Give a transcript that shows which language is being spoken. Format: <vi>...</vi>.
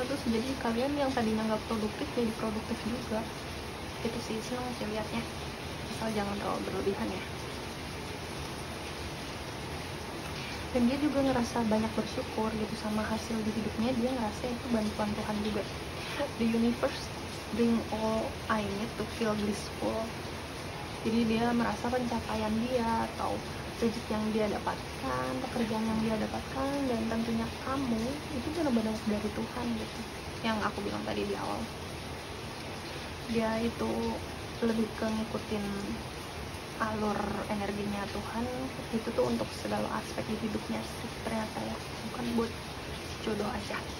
<id>Terus jadi kalian yang tadinya nggak produktif jadi produktif juga. Itu sih, senang sih liatnya, asal jangan terlalu berlebihan ya. Dan dia juga ngerasa banyak bersyukur gitu sama hasil di hidupnya. Dia ngerasa itu bantuan Tuhan juga.</id> <en>The universe bring all I need to feel blissful.</en> <id>Jadi dia merasa pencapaian dia atau rezeki yang dia dapatkan, pekerjaan yang dia dapatkan, dan tentunya kamu itu benar-benar dari Tuhan gitu. Yang aku bilang tadi di awal, dia itu lebih ke ngikutin alur energinya Tuhan itu tuh untuk segala aspek di hidupnya sih ternyata ya, bukan buat jodoh aja.</id>